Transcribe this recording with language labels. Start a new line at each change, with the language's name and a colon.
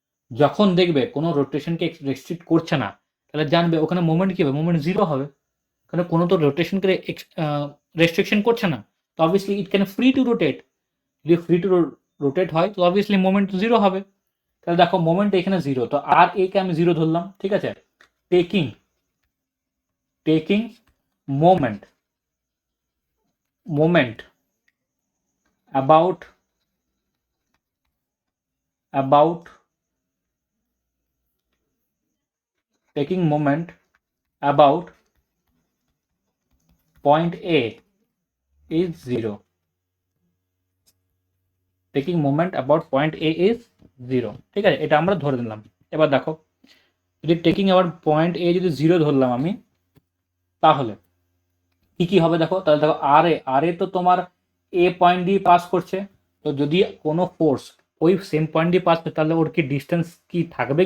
Bangla: যখন দেখবে কোনো রোটেশনকে রেস্ট্রিক্ট করছে না, তাহলে জানবে ওখানে মোমেন্ট কি হবে? মোমেন্ট জিরো হবে, কারণ কোনো তো রোটেশনকে রেস্ট্রিকশন করছে না। তো obviously
English: it can free to rotate,
Bangla: যদি ফ্রি টু রোটেট হয় তো অবভিয়াসলি মোমেন্ট জিরো হবে। তাহলে দেখো মোমেন্ট এখানে জিরো, তো আর এ কে আমি জিরো ধরলাম, ঠিক আছে।
English: taking taking moment moment about taking moment about point A is zero, taking moment about point A is zero,
Bangla: ঠিক আছে, এটা আমরা ধরে নিলাম। এবার দেখো যদি টেকিং আবার পয়েন্ট এ যদি জিরো ধরলাম আমি, তাহলে কি কি হবে দেখো। তাহলে দেখো আর এ তো তোমার এ পয়েন্ট দিয়ে পাস করছে, তো যদি কোনো ফোর্স ওই সেম পয়েন্ট দিয়ে পাস করে তাহলে ওর কি ডিস্টেন্স কি থাকবে?